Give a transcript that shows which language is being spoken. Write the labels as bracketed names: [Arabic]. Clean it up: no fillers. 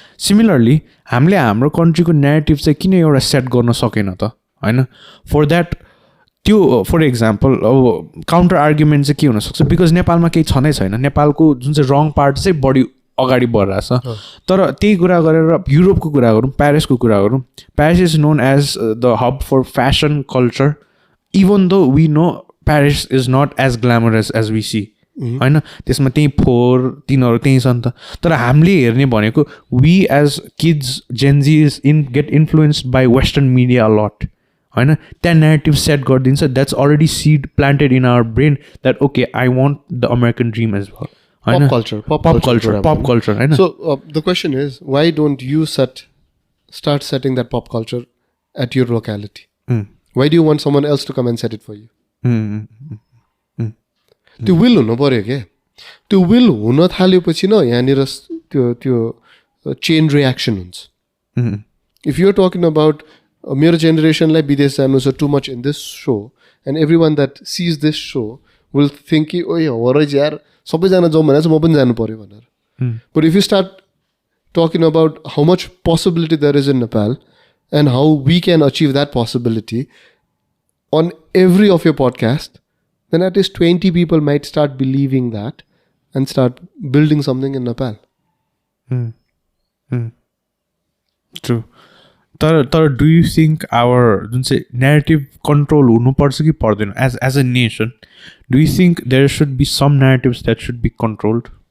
[Nepali] Similarly हामीले हाम्रो कन्ट्रीको narrative चाहिँ किन एउटा सेट गर्न सकेन त होइन. फर द्याट त्यो फर इक्जाम्पल अब काउन्टर आर्ग्युमेन्ट चाहिँ के हुनसक्छ बिकज नेपालमा केही छँदै छैन. नेपालको जुन चाहिँ रङ पार्ट चाहिँ बढी अगाडि बढिरहेछ. तर त्यही कुरा गरेर युरोपको कुरा गरौँ, प्यारिसको कुरा गरौँ. [English] Paris is known as the hub for fashion culture even though we know Paris is not as glamorous as we see होइन. [Nepali] त्यसमा त्यही फोहोर तिनीहरू त्यहीँ छ नि त. तर हामीले हेर्ने भनेको [English] we as kids Gen Zs get influenced by western media a lot [Nepali] होइन. त्यहाँ नेरेटिभ सेट गरिदिन्छ. [English] That's already seed planted in our brain that okay I want the American dream as well होइन. [Nepali] पप कल्चर होइन. [English] So the question is why don't you start setting that pop culture at your locality? Why do you want someone else to come and set it for you? [Nepali] त्यो will हुनु पऱ्यो क्या. त्यो will हुन थाल्योपछि न यहाँनिर त्यो चेन रियाक्सन हुन्छ. [English] if you're talking about [Nepali] मेरो जेनेरेसनलाई विदेश जानु छ [English] too much in this show and every one that sees this show will think [Nepali] कि ओ हो रहेछ यार सबैजना जाउँ भनेर चाहिँ म पनि जानु पऱ्यो भनेर. [English] But if you start talking about how much possibility there is in Nepal and how we can achieve that possibility on every of your podcast, then at least 20 people might start believing that and start building something in Nepal. True. तर do you think our [Nepali] जुन चाहिँ [English] narrative control [Nepali] हुनुपर्छ कि पर्दैन [English] as a nation? Do you think there should be some narratives that should be controlled?